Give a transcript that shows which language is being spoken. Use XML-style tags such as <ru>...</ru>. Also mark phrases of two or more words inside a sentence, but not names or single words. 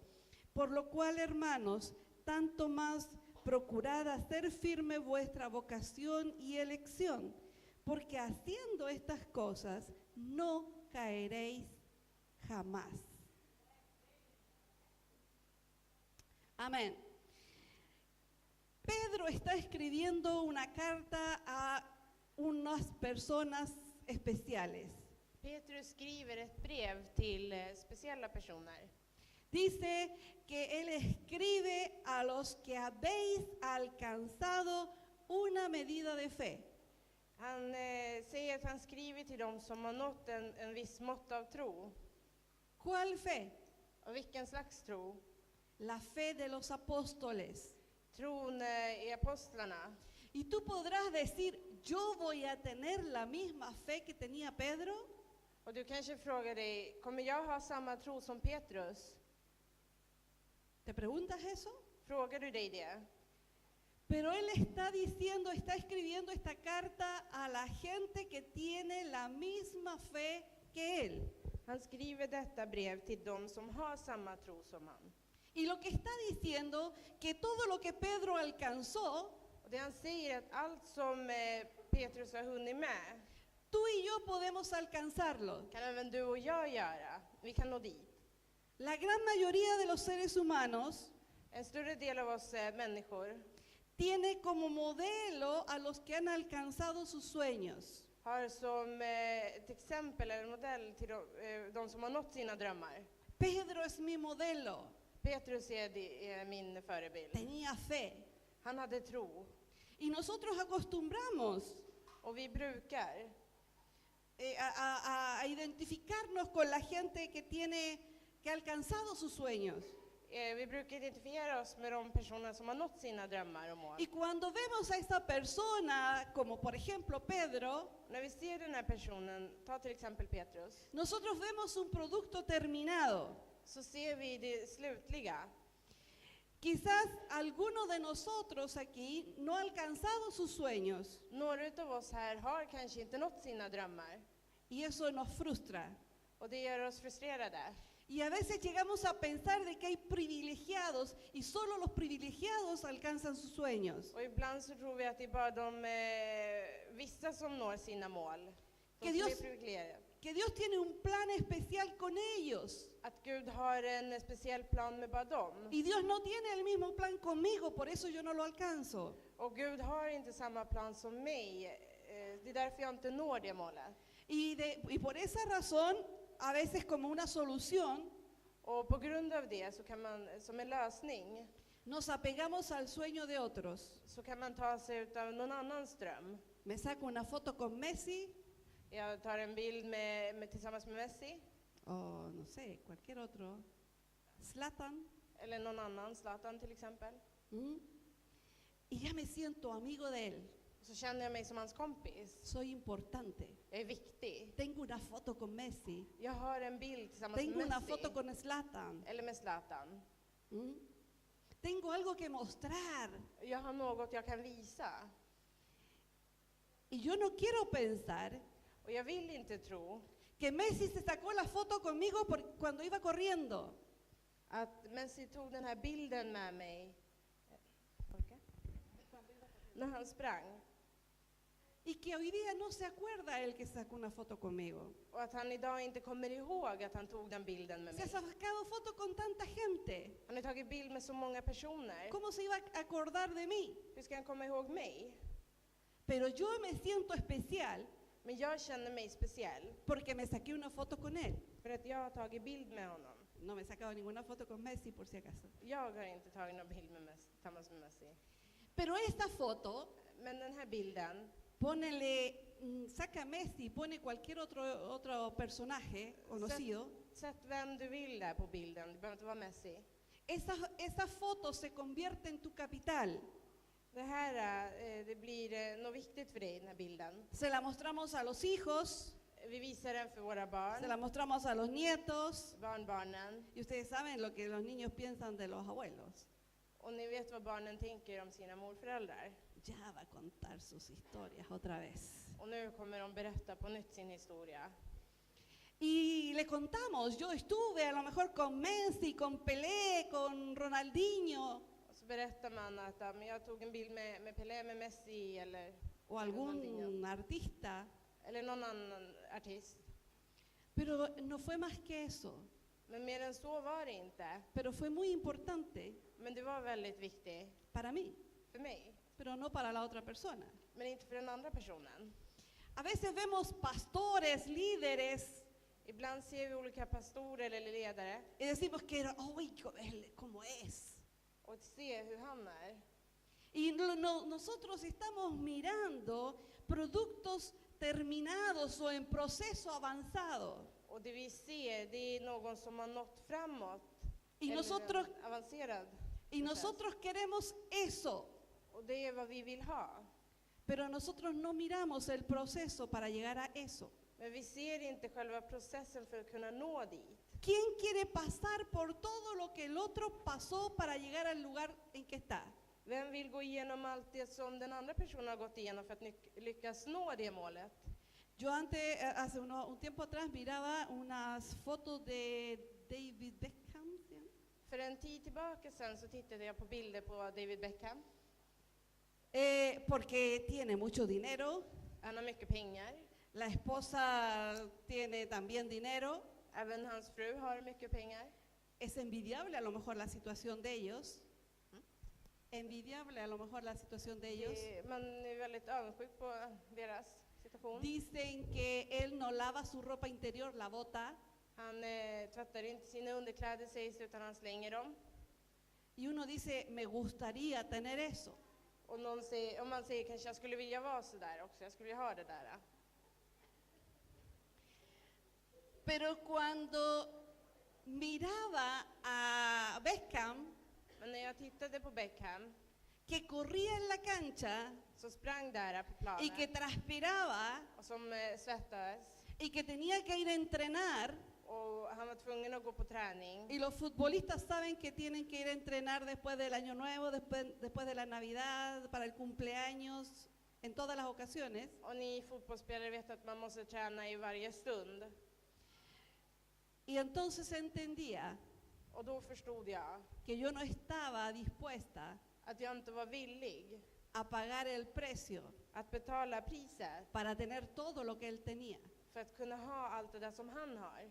<es>Por lo cual, hermanos, tanto más procurad hacer firme vuestra vocación y elección, porque haciendo estas cosas no caeréis jamás. Amén. Pedro está escribiendo una carta a unas personas especiales.</es> <sv>Petrus skriver ett brev till speciella personer.</sv> <es>Dice que él escribe a los que habéis alcanzado una medida de fe.</es> <sv>Han säger att han skriver till dem som har nått en viss mått av tro.</sv> <es>¿Cuál fe?</es> <sv>Och vilken slags tro?</sv> <es>La fe de los apóstoles.</es> <sv>Tron i apostlarna.</sv> <es>Y tú podrás decir, yo voy a tener la misma fe que tenía Pedro.</es> <sv>Och du kanske frågar dig, kommer jag ha samma tro som Petrus?</sv> <es>¿Te preguntas eso?</es> <sv>Frågar du dig det?</sv> <es>Pero él está diciendo, está escribiendo esta carta a la gente que tiene la misma fe que él.</es> <sv>Han skriver detta brev till dem som har samma tro som han.</sv> <es>Y lo que está diciendo, que todo lo que Pedro alcanzó,</es> <sv>Och det han säger är att allt som Petrus har hunnit med,</sv> <es>tú y yo podemos alcanzarlo.</es> <sv>kan även du och jag göra. Vi kan nå dit.</sv> <es>La gran mayoría de los seres humanos</es> <sv>En större del av oss människor</sv> <es>tiene como modelo a los que han alcanzado sus sueños.</es> <sv>har som ett exempel eller modell till de som har nått sina drömmar.</sv> <es>Pedro es mi modelo.</es> <sv>Petrus är min förebild.</sv> <es>Tenía fe.</es> <sv>Han hade tro.</sv> <es>Y nosotros acostumbramos</es> <sv>Och vi brukar</sv> <es>a identificarnos con la gente que ha alcanzado sus sueños.</es> <sv>Vi brukar identifiera oss med de personer som har nått sina drömmar och mål.</sv> <es>Y cuando vemos a esa persona, como por ejemplo Pedro,</es> <sv>När vi ser den här personen, ta till exempel Petrus,</sv> <es>nosotros vemos un producto terminado.</es> <sv>så ser vi det slutliga.</sv> <es>Quizás alguno de nosotros aquí no ha alcanzado sus sueños</es> <sv>Några av oss här har kanske inte nått sina drömmar.</sv> <es>y eso nos frustra.</es> <sv>Och det gör oss frustrerade.</sv> <es>Y a veces llegamos a pensar de que hay privilegiados y solo los privilegiados alcanzan sus sueños.</es> <sv>Och ibland så tror vi att det är bara de vissa som når sina mål. De</sv> <es>Que</es> <sv>som är</sv> <es>Dios-</es> <sv>privilegierade.</sv> <es>Que Dios tiene un plan especial con ellos.</es> <sv>Att Gud har en speciell plan med bara dem.</sv> <es>Y Dios no tiene el mismo plan conmigo, por eso yo no lo alcanzo.</es> <sv>Och Gud har inte samma plan som mig. Det är därför jag inte når det målet.</sv> <es>Y por esa razón, a veces como una solución,</es> <sv>Och på grund av det så kan man, som en lösning,</sv> <es>nos apegamos al sueño de otros.</es> <sv>så kan man ta sig ut av någon annans dröm.</sv> <es>Me saco una foto con Messi,</es> <sv>Jag tar en bild tillsammans med Messi,</sv> <es>o no sé, cualquier otro,</es> <sv>Zlatan, eller någon annan, Zlatan till exempel.</sv> <es>y ya me siento amigo de él.</es> <sv>Så känner jag mig som hans kompis.</sv> <es>Soy importante.</es> <sv>Jag är viktig.</sv> <es>Tengo una foto con Messi.</es> <sv>Jag har en bild tillsammans</sv> <es>Tengo</es> <sv>med</sv> <es>una</es> <sv>Messi,</sv> <es>foto con Zlatan.</es> <sv>eller med Zlatan.</sv> <es>Tengo algo que mostrar.</es> <sv>Jag har något jag kan visa.</sv> <es>Y yo no quiero pensar</es> <sv>Och jag vill inte tro</sv> <es>que Messi se sacó la foto conmigo cuando iba corriendo.</es> <sv>att Messi tog den här bilden med mig när han sprang.</sv> <es>Y que hoy día no se acuerda él que sacó una foto conmigo.</es> <sv>Och att han idag inte kommer ihåg att han tog den bilden med</sv> <es>Se ha</es> <sv>mig.</sv> <es>sacado foto con tanta gente.</es> <sv>Han har tagit bild med så många personer.</sv> <es>¿Cómo se iba a acordar de mí?</es> <sv>Hur ska han komma ihåg mig?</sv> <es>Pero yo me siento especial</es> <sv>Men jag känner mig speciell</sv> <es>porque me saqué una foto con él.</es> <sv>för att jag har tagit bild med honom.</sv> <es>No me he sacado ninguna foto con Messi por si acaso.</es> <sv>Jag har inte tagit någon bild med Messi, tillsammans med Messi.</sv> <es>Pero esta foto,</es> <sv>Men den här bilden,</sv> <es>saca Messi, pone cualquier otro personaje conocido.</es> <sv>sätt vem du vill där på bilden, det behöver inte vara Messi.</sv> <es>Esa foto se convierte en tu capital.</es> <sv>Det här det blir något viktigt för dig, den här bilden.</sv> <es>Se la mostramos a los hijos,</es> <sv>Vi visar den för våra barn,</sv> <es>se la mostramos a los nietos.</es> <sv>barnbarnen.</sv> <es>Y ustedes saben lo que los niños piensan de los abuelos.</es> <sv>Och ni vet vad barnen tänker om sina morföräldrar.</sv> <es>Ya va a contar sus historias otra vez.</es> <sv>Och nu kommer de berätta på nytt sin historia.</sv> <es>Y le contamos, yo estuve a lo mejor con Messi, con Pelé, con Ronaldinho</es> <sv>Och så berättar man att men jag tog en bild med Pelé, med Messi eller</sv> <es>o algún artista.</es> <sv>någon annan artist.</sv> <es>Pero no fue más que eso.</es> <sv>Men mer än så var det inte.</sv> <es>Pero fue muy importante</es> <sv>Men det var väldigt viktigt</sv> <es>para mí,</es> <sv>för mig.</sv> <es>pero no para la otra persona.</es> <sv>Men inte för den andra personen.</sv> <es>A veces vemos pastores, líderes,</es> <sv>Ibland ser vi olika pastorer eller ledare</sv> <es>y decimos que, ¡ay, cómo es!</es> <sv>och ser hur han är.</sv> <es>Y nosotros estamos mirando productos terminados o en proceso avanzado.</es> <sv>Och det vi ser, det är någon som har nått framåt.</sv> <es>Y</es> <sv>eller</sv> <es>nosotros,</es> <sv>en avancerad</sv> <es>y</es> <sv>process.</sv> <es>nosotros queremos eso,</es> <sv>Och det är vad vi vill ha.</sv> <es>pero nosotros no miramos el proceso para llegar a eso.</es> <sv>Men vi ser inte själva processen för att kunna nå dit.</sv> <es>¿Quién quiere pasar por todo lo que el otro pasó para llegar al lugar en que está?</es> <sv>Vem vill gå igenom allt det som den andra personen har gått igenom för att lyckas nå det målet?</sv> <es>Yo antes, hace un tiempo atrás, miraba unas fotos de David Beckham. ¿Sí?</es> <sv>För en tid tillbaka sen så tittade jag på bilder på David Beckham.</sv> <es>Porque tiene mucho dinero,</es> <sv>Han har mycket pengar.</sv> <es>la esposa tiene también dinero.</es> <sv>Även hans fru har mycket pengar.</sv> <es>Es envidiable a lo mejor la situación de ellos. Envidiable a lo mejor la situación de ellos.</es> <sv>Man är väldigt avundsjuk på deras situation.</sv> <es>Dicen que él no lava su ropa interior, la bota.</es> <sv>Han tvättar inte sina underkläder sägs utan han slänger dem.</sv> <es>Y uno dice, me gustaría tener eso.</es> <sv>Och någon säger, om man säger kanske jag skulle vilja vara så där också, jag skulle vilja ha det där.</sv> <es>Pero cuando miraba a Beckham,</es> <sv>Men när jag tittade på Beckham</sv> <es>que corría en la cancha</es> <sv>så sprang där på</sv> <es>y que</es> <sv>planen</sv> <es>transpiraba</es> <sv>och som svettades</sv> <es>y que tenía que ir a entrenar,</es> <sv>och han var tvungen att gå på träning.</sv> <es>y los futbolistas saben que tienen que ir a entrenar después del Año Nuevo, después de la Navidad, para el cumpleaños, en todas las ocasiones.</es> <sv>Och ni fotbollsspelare vet att man måste träna i varje stund.</sv> <es>Y entonces entendía</es> <sv>Och då förstod jag</sv> <es>que yo no estaba dispuesta</es> <sv>att jag inte var villig</sv> <es>a pagar el precio</es> <sv>att betala priset</sv> <es>para tener todo lo que él tenía.</es> <sv>för att kunna ha allt det där som han har.</sv>